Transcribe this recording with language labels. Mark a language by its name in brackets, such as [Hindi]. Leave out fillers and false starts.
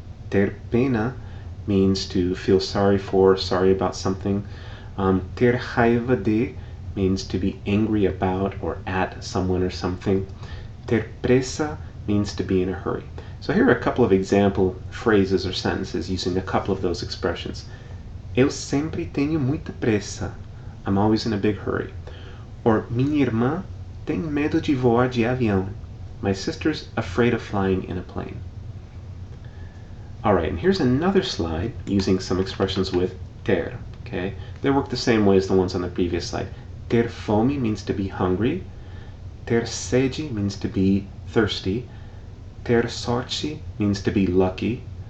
[English] Ter pena means to feel sorry for, sorry about something. Ter raiva de means to be angry about or at someone or something. Ter pressa means to be in a hurry. So here are a couple of example phrases or sentences using a couple of those expressions. [Portuguese] Eu sempre tenho muita pressa. [English] I'm always in a big hurry. [Portuguese] Or minha irmã tem medo de voar de avião. [English] My sister's afraid of flying in a plane. Alright, and here's another slide using some expressions with ter. Okay? They work the same way as the ones on the previous slide. Ter fome means to be hungry. Ter sede means to be thirsty. Ter sorte means to be lucky.